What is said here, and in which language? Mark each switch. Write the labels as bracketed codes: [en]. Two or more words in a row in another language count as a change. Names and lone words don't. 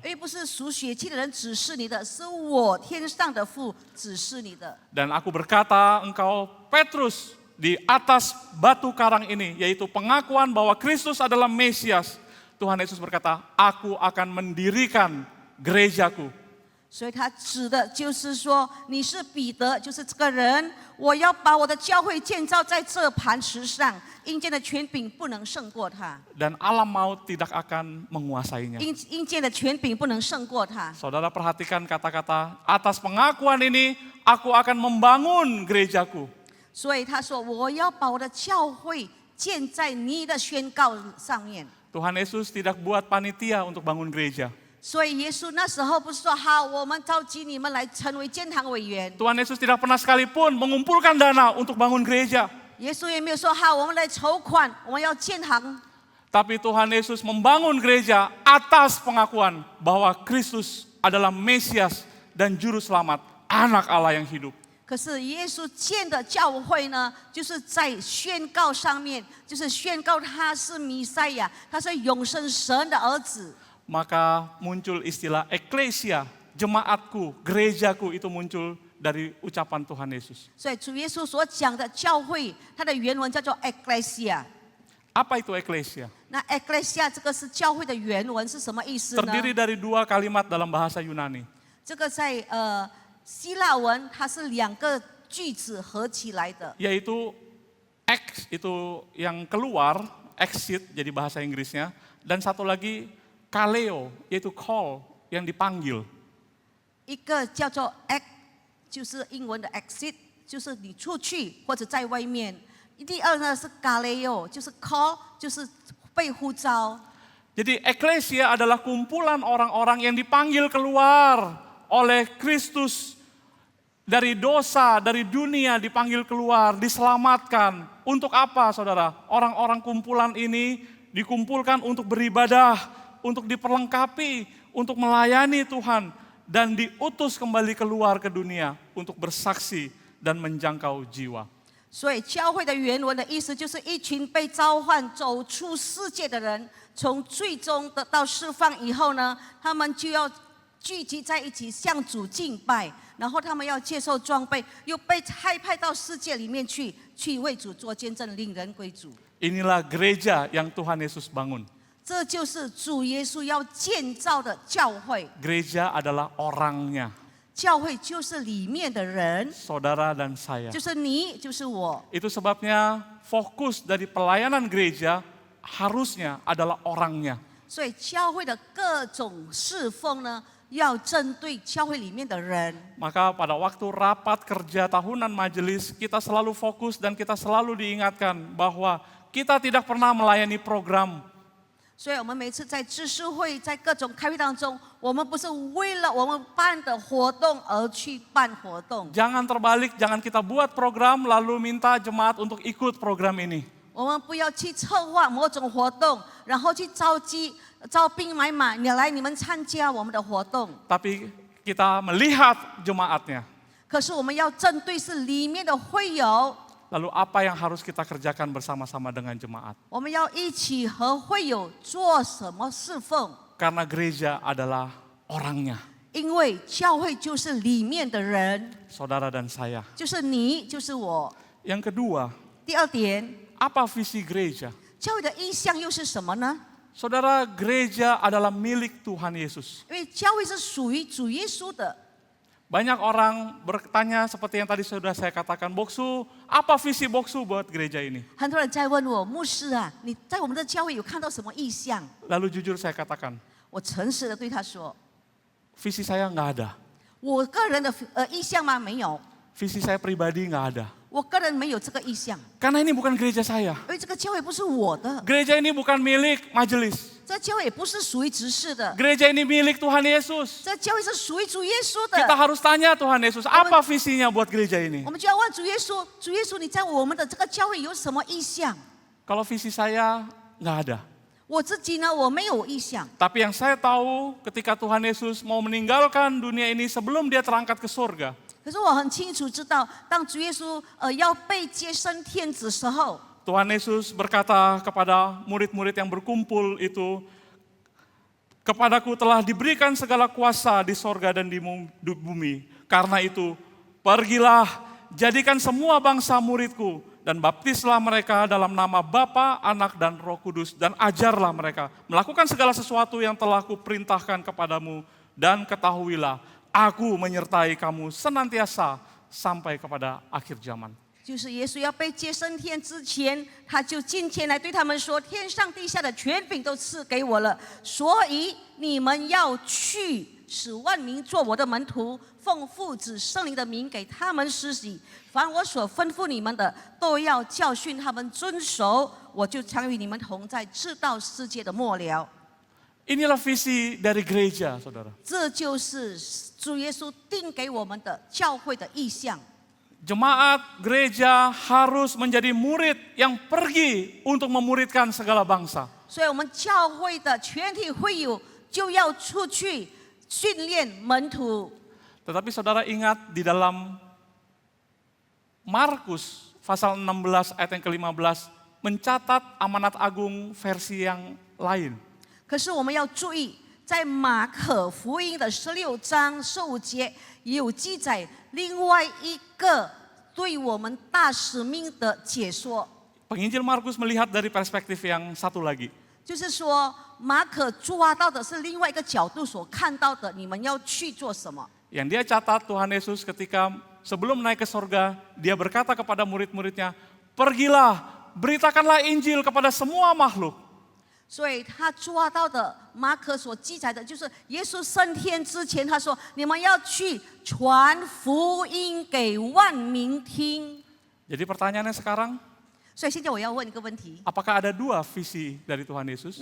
[zh] 因为不是属血气的人指示你的，是我天上的父指示你的。 [id] Dan aku berkata, engkau Petrus, di atas batu karang ini, yaitu pengakuan bahwa Kristus adalah Mesias. Tuhan Yesus berkata, aku akan mendirikan gerejaku. ” [zh] 所以他指的就是说，你是彼得，就是这个人，我要把我的教会建造在这磐石上，阴间的权柄不能胜过他， [id] Dan alam maut tidak akan menguasainya. [zh] 阴间的权柄不能胜过他。 [id] Saudara perhatikan kata-kata, atas pengakuan ini aku akan membangun gerejaku. [zh] 所以他说，我要把我的教会建在你的宣告上面。 [id] Tuhan Yesus tidak buat panitia untuk bangun gereja. [zh] 所以耶稣那时候不是说好，我们召集你们来成为建堂委员。 [id] Tuhan Yesus tidak pernah sekalipun mengumpulkan dana untuk bangun gereja. [zh] 耶稣也没有说好，我们来筹款，我们要建堂。 [id] Tapi Tuhan Yesus membangun gereja atas pengakuan bahwa Kristus adalah Mesias dan Juru Selamat, anak Allah yang hidup. [zh] 可是耶稣建的教会呢，就是在宣告上面，就是宣告他是弥赛亚，他是永生神的儿子。 [id] Maka muncul istilah eklesia, jemaatku, gerejaku itu muncul dari ucapan Tuhan Yesus. [zh] 所以主耶稣所讲的教会，它的原文叫做 ecclesia。 [id] Apa itu eklesia? [zh] 那 ecclesia 这个是教会的原文是什么意思呢？ [id] Terdiri dari dua kalimat dalam bahasa Yunani. [zh] 这个在希腊文，它是2个句子合起来的。 [id] Yaitu ex itu yang keluar, exit jadi bahasa Inggrisnya. Dan satu lagi kaleo, yaitu call, yang dipanggil. [zh] 一个叫做 ex，就是英文的 exit，就是你出去或者在外面。第二呢是 galeo，就是 call，就是被呼召。 [id] Jadi eklesia adalah kumpulan orang-orang yang dipanggil keluar oleh Kristus dari dosa, dari dunia, dipanggil keluar, diselamatkan. Untuk apa, saudara? Orang-orang kumpulan ini dikumpulkan untuk beribadah, untuk diperlengkapi, untuk melayani Tuhan, dan diutus kembali keluar ke dunia untuk bersaksi dan menjangkau jiwa. [zh] 所以教会的原文的意思就是一群被召唤走出世界的人，从最终得到释放以后呢，他们就要聚集在一起向主敬拜，然后他们要接受装备，又被差派到世界里面去为主做见证，领人归主。 [id] Inilah gereja yang Tuhan Yesus bangun. [zh] 这就是主耶稣要建造的教会。 [id] Gereja adalah orangnya, [zh] 教会就是里面的人， [id] saudara dan saya. [zh] 就是你，就是我。 [id] Itu sebabnya fokus dari pelayanan gereja harusnya adalah orangnya. [zh] 所以教会的各种侍奉呢，要针对教会里面的人。 [id] Maka pada waktu rapat kerja tahunan majelis, kita selalu fokus dan kita selalu diingatkan bahwa kita tidak pernah melayani program. [zh] 所以我们每次在知识会、在各种开会当中，我们不是为了我们办的活动而去办活动。 [id] Jangan terbalik, jangan kita buat program lalu minta jemaat untuk ikut program ini. [zh] 我们不要去策划某种活动，然后去招兵买马，你们参加我们的活动。 [id] Tapi kita melihat jemaatnya. [zh] 可是我们要针对是里面的会友， [id] Lalu apa yang harus kita kerjakan bersama-sama dengan jemaat? [zh] 我们要一起和会友做什么侍奉？ [id] Karena gereja adalah orangnya, [zh] 因为教会就是里面的人， [id] saudara dan saya. [zh] 就是你，就是我。 [id] Yang kedua, [zh] 第二点， [id] apa visi gereja? [zh] 教会的意向又是什么呢？ [id] Saudara, gereja adalah milik Tuhan Yesus. [zh] 因为教会是属于主耶稣的。 [id] Banyak orang bertanya seperti yang tadi sudah saya katakan, Boksu, apa visi Boksu buat gereja ini? [zh] 很多人在问我，牧师啊，你在我们的教会有看到什么意向？ [id] Lalu jujur saya katakan, [zh] 我诚实的对他说， [id] visi saya nggak ada. [zh] 我个人的意向吗？没有， [id] Visi saya pribadi nggak ada. [zh] 我个人没有这个意向， [id] Karena ini bukan gereja saya. [zh] 因为这个教会不是我的， [id] Gereja ini bukan milik majelis. [zh] 这个教会也不是属于执事的， [id] Gereja ini milik Tuhan Yesus. [zh] 这个教会是属于主耶稣 [id] Kita [zh] 的。 [id] harus tanya Tuhan Yesus, apa visinya buat gereja ini? [zh] 我们就要问主耶稣，主耶稣，你在我们的这个教会有什么意向？ [id] Kalau visi saya nggak ada. [zh] 我自己呢，我没有意向。 [id] Tapi yang saya tahu ketika Tuhan Yesus mau meninggalkan dunia ini sebelum dia terangkat ke surga, [zh] 可是我很清楚知道，当主耶稣要被接升天子时候， [id] Tuhan Yesus berkata kepada murid-murid yang berkumpul itu, kepadaku telah diberikan segala kuasa di sorga dan di bumi. Karena itu, pergilah, jadikan semua bangsa muridku, dan baptislah mereka dalam nama Bapa, Anak, dan Roh Kudus, dan ajarlah mereka melakukan segala sesuatu yang telah kuperintahkan kepadamu, dan ketahuilah, aku menyertai kamu senantiasa sampai kepada akhir zaman. [zh] 就是耶稣要被接升天之前，他就近前来对他们说：“天上地下的权柄都赐给我了，所以你们要去，使万民做我的门徒，奉父子圣灵的名给他们施洗。凡我所吩咐你们的，都要教训他们遵守。我就常与你们同在，直到世界的末了。” [id] Inilah visi dari gereja, saudara. [zh] 这就是主耶稣定给我们的教会的意向。 [id] Jemaat gereja harus menjadi murid yang pergi untuk memuridkan segala bangsa. [zh] 所以我们教会的全体会友就要出去训练门徒。 [id] Tetapi saudara ingat di dalam Markus pasal 16 ayat yang ke-15 mencatat amanat agung versi yang lain. [zh] 可是我们要注意，在马可福音的16章15节有记载另外一个对我们大使命的解说， [id] Penginjil Markus melihat dari perspektif yang satu lagi. [zh] 就是说马可抓到的是另外一个角度所看到的，你们要去做什么。 [id] Yang dia catat Tuhan Yesus ketika sebelum naik ke sorga, dia berkata kepada murid-muridnya, pergilah, beritakanlah Injil kepada semua makhluk. [zh] 所以他抓到的马可所记载的，就是耶稣升天之前，他说：“你们要去传福音给万民听。” [id] Jadi pertanyaannya sekarang, [zh] 所以现在我要问一个问题： [id] apakah ada dua visi dari Tuhan Yesus?